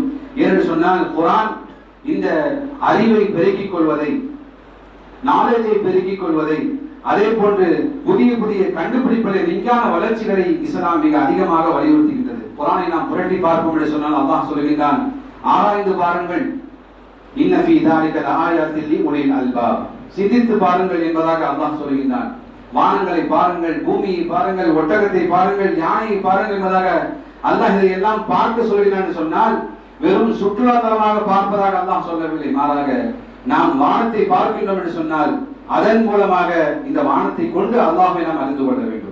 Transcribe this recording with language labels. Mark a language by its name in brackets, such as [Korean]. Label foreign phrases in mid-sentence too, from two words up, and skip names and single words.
[Tamil] என்று சொன்னால் குர்ஆன் இந்த அறிவை பெருக்கிக் கொள்வதை, நாலேஜை பெருக்கிக் கொள்வதை, அதே போன்று புதிய புதிய கண்டுபிடிப்புகளை, விஞ்ஞான வளர்ச்சிகளை இஸ்லாம் மிக அதிகமாக வலியுறுத்துகின்றது. குர்ஆனை நாம் புரட்டி பார்ப்போம் என்று சொன்னால் அல்லாஹ் சொல்கின்றான், ஆராய்ந்து பாருங்கள், [Arabic] إن في ذلك لآيات لأولي الألباب. [Tamil] சிந்தித்து பாருங்கள் என்பதாக அல்லாஹ் சொல்கின்றான். வானங்களை பாருங்கள், பூமியை பாருங்கள், ஒட்டகத்தை பாருங்கள், யானையை பாருங்கள் என்பதாக அல்லாஹ் இதை எல்லாம் பார்க்க சொல்கிறான் என்று சொன்னால் வெறும் சுற்றுலா தலமாக பார்ப்பதாக அல்லாஹ் சொல்லவில்லை. மாறாக நாம் வானத்தை பார்க்கின்றோம் என்று சொன்னால் அதன் மூலமாக இந்த வானத்தை கொண்டு அல்லாஹ்வை நாம் அறிந்து கொள்ள வேண்டும்.